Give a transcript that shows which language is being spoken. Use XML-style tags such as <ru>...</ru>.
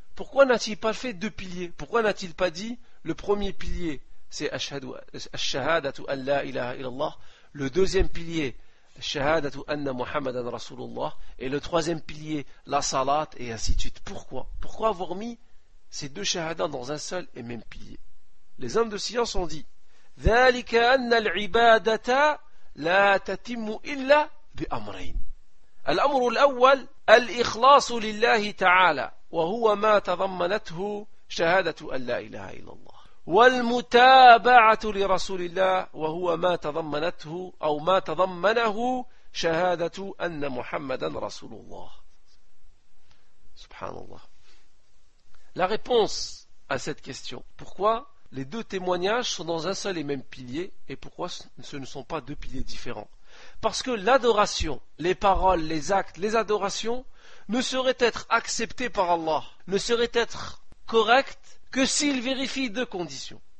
<fr>Pourquoi n'a-t-il pas fait deux piliers? Pourquoi n'a-t-il pas dit le premier pilier c'est</fr> <ar>ash-shahadatu an la ilaha illallah,</ar> <fr>le deuxième pilier</fr> <ar>ash-shahadatu anna Muhammadan Rasulullah,</ar> <fr>et le troisième pilier la salat, et ainsi de suite? Pourquoi? Pourquoi avoir mis ces deux shahadats dans un seul et même pilier? Les hommes de science ont dit</fr> <ar>dhalika anna al-ibadata لا تتم إلا بأمرين. الأمر الأول الإخلاص لله تعالى وهو ما تضمنته شهادة أن لا إله إلا الله والمتابعة لرسول الله وهو ما تضمنته أو ما تضمنه شهادة أن محمدا رسول الله. سبحان الله.</ar> <fr>La réponse à cette question, pourquoi les deux témoignages sont dans un seul et même pilier, et pourquoi ce ne sont pas deux piliers différents? Parce que l'adoration, les paroles, les actes, les adorations ne sauraient être acceptées par Allah, ne sauraient être correctes que s'il vérifie deux conditions.</fr>